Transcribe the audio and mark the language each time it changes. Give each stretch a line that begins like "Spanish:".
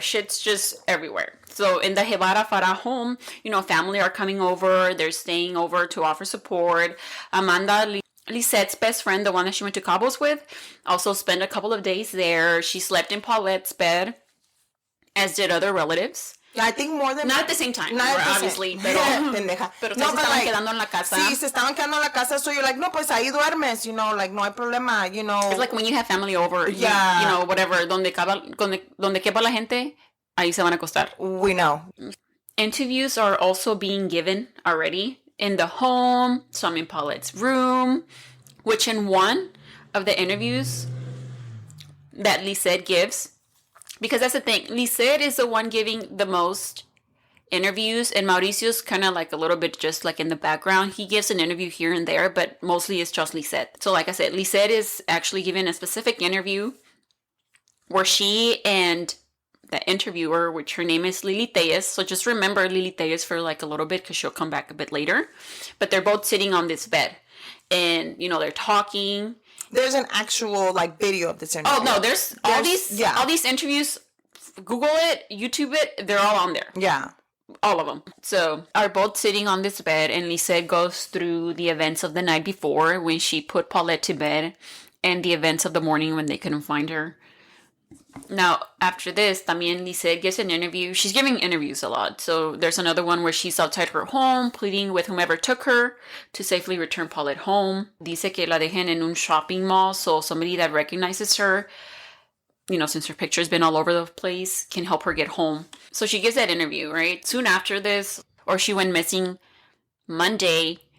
English: Shit's just everywhere. So in the Gebara Farah home, family are coming over. They're staying over to offer support. Amanda, Lisette's best friend, the one that she went to Cabos with, also spent a couple of days there. She slept in Paulette's bed, as did other relatives. Yeah, I think more than... Not at the same time, obviously.
Spanish: Pero no, se estaban quedando en la casa. Sí, se estaban quedando en la casa.
English: So you're like,
Spanish: no, pues ahí duermes, like, no hay problema,
English: It's like when you have family over, yeah. Whatever,
Spanish: donde quepa la gente, ahí se van a acostar.
English: We know. Interviews are also being given already in the home, some in Paulette's room, which in one of the interviews that Lisette gives, because that's the thing, Lisette is the one giving the most interviews, and Mauricio's kind of like a little bit just like in the background. He gives an interview here and there, but mostly it's just Lisette. So like I said, Lisette is actually giving a specific interview where she and the interviewer, which her name is Lily Tellez. So just remember Lily Tellez for like a little bit because she'll come back a bit later. But they're both sitting on this bed and, they're talking. There's an actual like video of this interview. Oh, no, there's all these interviews. Google it, YouTube it. They're all on there. Yeah. All of them. So are both sitting on this bed and Lisette goes through the events of the night before when she put Paulette to bed and the events of the morning when they couldn't find her. Now, after this,
Spanish: también
English: Lisette gets an interview. She's giving interviews a lot. So there's another one where she's outside her home, pleading with whomever took her to safely return Paulette home.
Spanish: Dice que la dejen en un
English: shopping mall, so somebody that recognizes her, since her picture's been all over the place, can help her get home. So she gives that interview, right? Soon after this, or she went missing Monday.